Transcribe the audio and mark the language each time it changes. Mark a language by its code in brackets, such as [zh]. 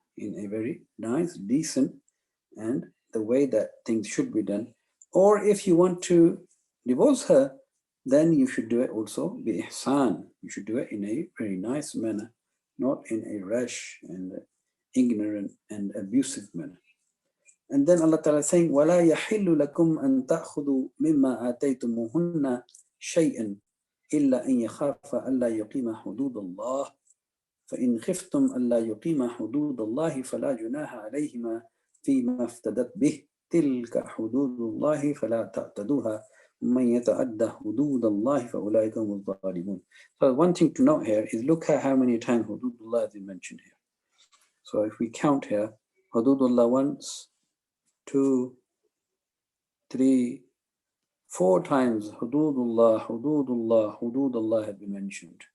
[en] In a very nice, decent, and the way that things should be done. Or if you want to divorce her, then you should do it also bi ihsan. You should do it in a very nice manner, not in a rash and ignorant and abusive manner. And then Allah Ta'ala is saying, [ar] وَلَا يَحِلُّ لَكُمْ أَن تَأْخُذُوا مِمَّا آتَيْتُمُوهُنَّ شَيْئًا إِلَّا أَن يَخَافَ أَلَّا يُقِيمَ حُدُودَ اللَّهِ فَإِنْ خِفْتُمْ أَلَّا يُقِيمَ حُدُودَ اللَّهِ فَلَا جُنَاحَ عَلَيْهِمَا فِيمَا افْتَدَتْ بِهِ تِلْكَ حُدُودُ اللَّهِ فَلَا تَعْتَدُوهَا مَنْ يَتَعَدَّ حُدُودَ اللَّهِ فَأُولَٰئِكَ هُمُ الظَّالِمُونَ. [en] So one thing to note here is look at how many times [ar] حُدُودُ اللَّهِ [en] is mentioned here. So if we count here, Hududullah once, 2, 3, 4 times. Hududullah, Hududullah, Hududullah have been mentioned.